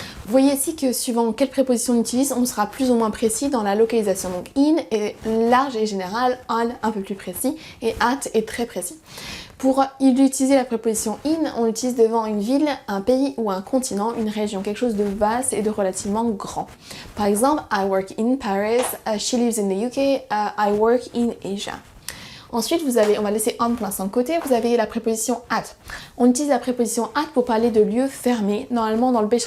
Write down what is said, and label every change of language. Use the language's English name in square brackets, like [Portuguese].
[French] Vous voyez ici que suivant quelle préposition on utilise, on sera plus ou moins précis dans la localisation. Donc in est large et général, on un peu plus précis et at est très précis. Pour utiliser la préposition in, on l'utilise devant une ville, un pays ou un continent, une région, quelque chose de vaste et de relativement grand. Par exemple, [English] I work in Paris, she lives in the UK, I work in Asia. [French] Ensuite, on va laisser on pour l'instant de côté, vous avez la préposition at. On utilise la préposition at pour parler de lieux fermés. Normalement, dans le Becherel,